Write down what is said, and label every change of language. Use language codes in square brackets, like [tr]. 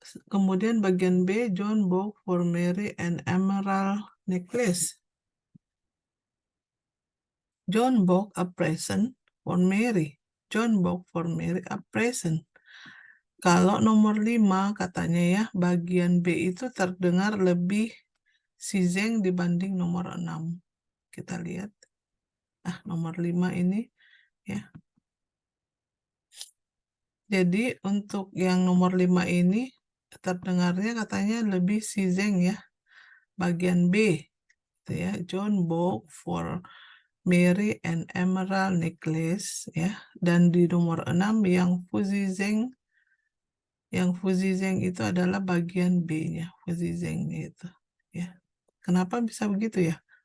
[en] Kemudian bagian B, John bought for Mary an emerald necklace. John bought a present for Mary. John bought for Mary a present. [id] Kalau nomor 5 katanya ya, bagian B itu terdengar lebih sizeng dibanding nomor 6. Kita lihat. Nomor 5 ini ya. Jadi untuk yang nomor 5 ini terdengarnya katanya lebih sizeng ya. Bagian B gitu ya. [en] John bought for Mary an emerald necklace ya. [id] Dan di nomor 6 yang Fuzizeng itu adalah bagian B-nya, Fuzizengnya itu ya. Kenapa bisa begitu ya?